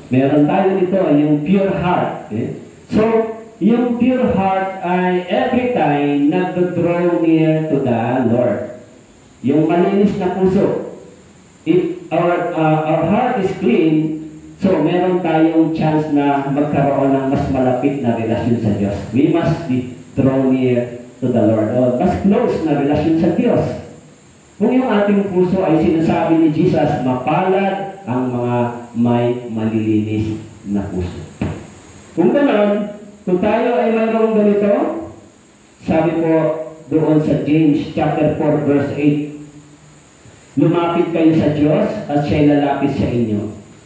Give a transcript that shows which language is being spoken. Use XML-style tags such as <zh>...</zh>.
<tl>Meron tayo dito yung</tl> <en>pure heart. Okay? So, yung pure heart ay every time nag-draw near to the Lord.</en> <tl>Yung malinis na puso.</tl> <en>If our heart is clean,</en> <tl>so meron tayong chance na magkaroon ng mas malapit na relasyon sa Diyos.</tl> <en>We must be draw near to the Lord.</en> <tl>O mas close na relasyon sa Diyos. Kung yung ating puso ay sinasabi ni Jesus, mapalad ang mga may malilinis na puso. Kung ganoon, kung tayo ay mayroong ganito, sabi po doon sa James chapter 4 verse 8, lumapit kayo sa Diyos at siya'y lalapit sa inyo.</tl>